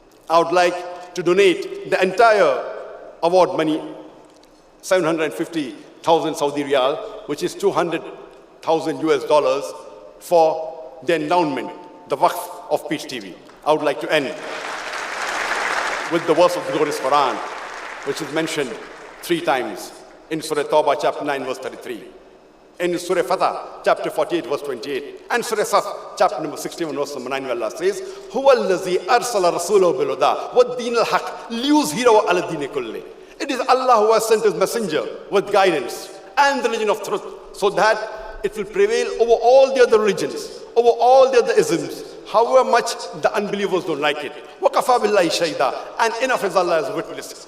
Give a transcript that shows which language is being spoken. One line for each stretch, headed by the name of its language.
English: I would like to donate the entire award money, 750,000 Saudi riyal, which is 200,000 US dollars, for the endowment, the waqf of Peace TV. I would like to end with the verse of the glorious Quran, which is mentioned 3 times in Surah Tawbah, chapter 9, verse 33. In Surah Fatah, chapter 48, verse 28. And Surah Saf, chapter number 61, verse number 9, where Allah says,
Arabic: هُوَ الَّذِي أَرْسَلَ رَسُولَهُ بِالْهُدَىٰ وَالدِّينِ الْحَقِّ لِيُظْهِرَهُ عَلَى الدِّينِ كُلِّهِ.
English: It is Allah who has sent His messenger with guidance and the religion of truth, so that it will prevail over all the other religions, over all the other isms, however much the unbelievers don't like it.
Arabic: وَكَفَى بِاللَّهِ شَهِيدًا.
English: And enough is Allah as a witness.